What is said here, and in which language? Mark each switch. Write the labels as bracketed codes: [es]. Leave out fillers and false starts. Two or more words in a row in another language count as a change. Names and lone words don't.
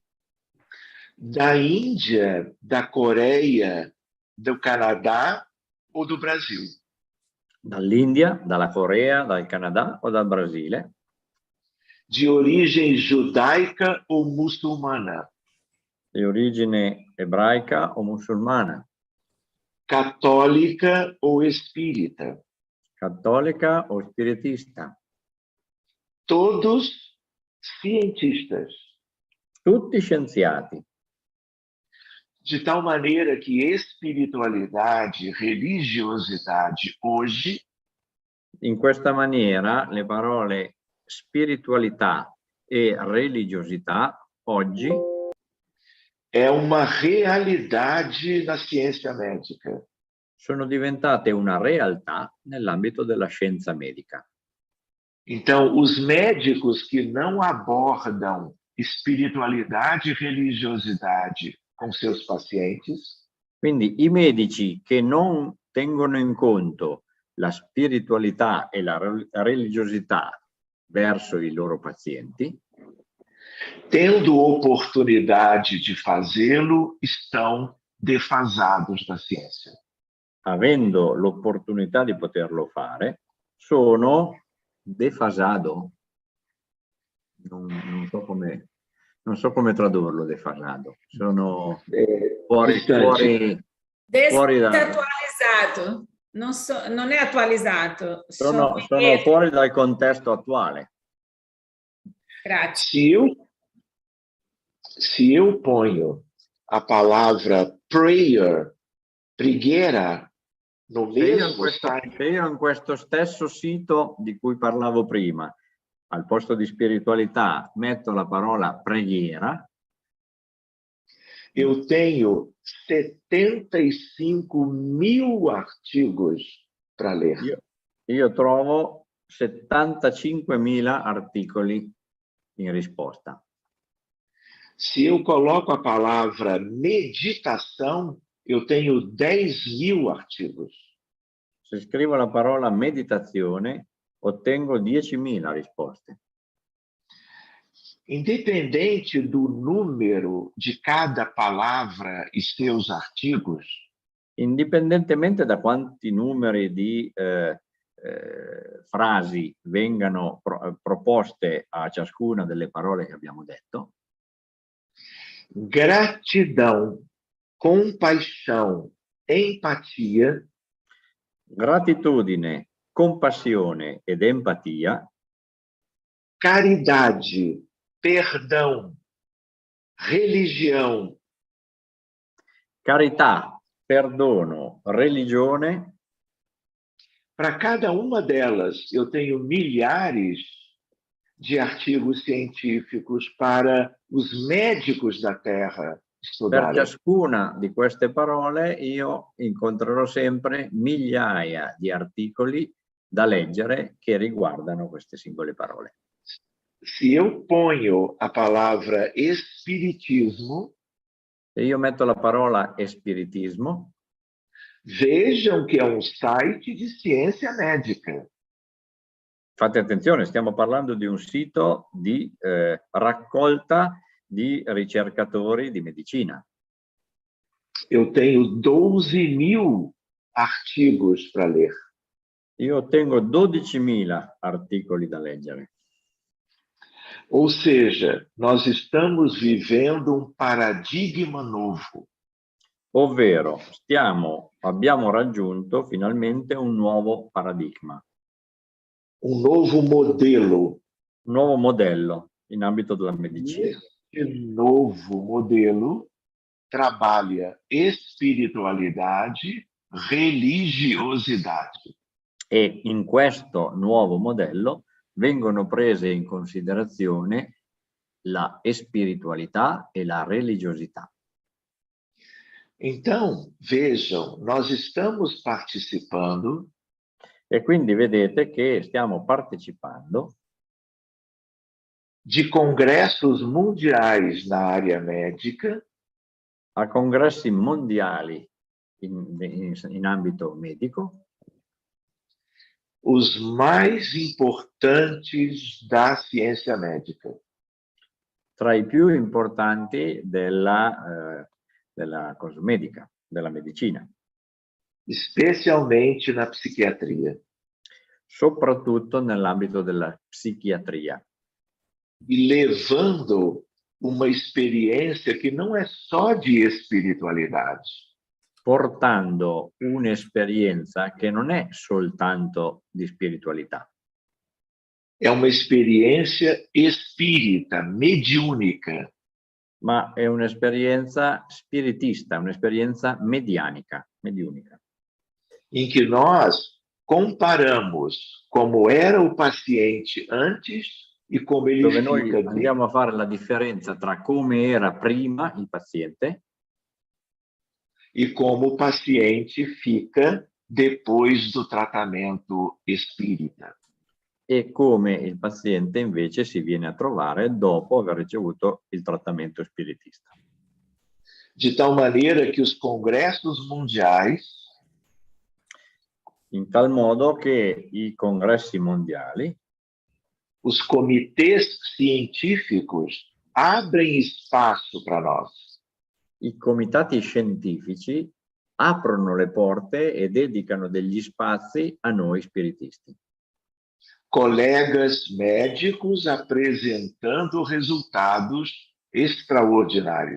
[pt] da Índia, da Coreia, do Canadá ou do Brasil. [it] dall'India, dalla Corea, dal Canada o dal Brasile, [pt] De origem judaica ou muçulmana, [it] di origine ebraica o musulmana, [pt] católica ou espírita. [it] cattolica o spiritista, [pt] Todos cientistas. [it] tutti scienziati, [pt] De tal maneira que espiritualidade, religiosidade hoje [it] in questa maniera le parole spiritualità e religiosità oggi [pt] é uma realidade na ciência médica. [it] sono diventate una realtà nell'ambito della scienza medica. [pt] Então, os médicos que não abordam espiritualidade e religiosidade com seus pacientes, [it] Quindi i medici che non tengono in conto la spiritualità e la religiosità verso i loro pazienti, [pt] tendo oportunidade de fazê-lo, estão defasados da ciência. [it] avendo l'opportunità di poterlo fare, sono Defasado? Non so come tradurlo, defasado. Sono fuori da... Desatualizzato. Non è attualizzato. Sono fuori dal contesto attuale. Grazie. [pt] Se eu ponho a palavra prayer, preghiera, no mesmo site... [it] Se io in questo stesso sito di cui parlavo prima, al posto di spiritualità, metto la parola preghiera, [pt] eu tenho 75.000 artigos para ler. [it] Io trovo 75.000 articoli in risposta. [pt] Se eu coloco a palavra meditação, eu tenho 10.000 artigos. [it] Se scrivo la parola meditazione, ottengo 10.000 risposte. [pt] Independente do número de cada palavra e seus artigos, [it] indipendentemente da quanti numeri di frasi vengano proposte a ciascuna delle parole che abbiamo detto, [pt] gratidão, compaixão, empatia, [it] gratitudine, compassione ed empatia, [pt] caridade, perdão, religião, [it] carità, perdono, religione. [pt] Para cada uma delas, eu tenho milhares de artigos científicos para os médicos da Terra studiarem. [it] Per ciascuna di queste parole io incontrerò sempre migliaia di articoli da leggere che riguardano queste singole parole. [pt] Se eu ponho a palavra espiritismo, [it] se io metto la parola spiritismo, vejam che è un site di [pt] ciência médica. [it] Fate attenzione, stiamo parlando di un sito di raccolta di ricercatori di medicina. [pt] Eu tenho 12.000 artigos para ler. [it] Io ottengo 12.000 articoli da leggere. [pt] Ou seja, nós estamos vivendo um paradigma novo. [it] Ovvero, abbiamo raggiunto finalmente un nuovo paradigma. Un nuovo modello. Un nuovo modello in ambito della medicina. [pt] Este novo modelo trabalha espiritualidade, religiosidade. [it] E in questo nuovo modello vengono prese in considerazione la spiritualità e la religiosità. [pt] Então, vejam, nós estamos participando. [it] E quindi vedete che stiamo partecipando [pt] de congressos mundiais na área médica, [it] a congressi mondiali in ambito medico, [pt] os mais importantes da ciência médica. [it] Tra i più importanti della cosa medica, della medicina. [pt] Especialmente na psiquiatria. [it] Soprattutto nell'ambito della psichiatria. [pt] E levando uma experiência que não é só de espiritualidade. [it] Portando un'esperienza che non è soltanto di spiritualità. [pt] È uma experiência espírita, mediúnica. [it] Ma è un'esperienza spiritista, un'esperienza mediunica. [pt] Em que nós comparamos como era o paciente antes e come ele [it] dove [pt] fica. [it] Noi andiamo a fare la differenza tra come era prima il paziente [pt] e como o paciente fica depois do tratamento espírita. [it] E come il paziente invece si viene a trovare dopo aver ricevuto il trattamento spiritista. [pt] De tal maneira que os congressos mundiais, [it] in tal modo che i congressi mondiali, [pt] os comitês científicos abrem espaço para nós. [it] I comitati scientifici aprono le porte e dedicano degli spazi a noi spiritisti. [pt] colegas médicos apresentando resultados extraordinários.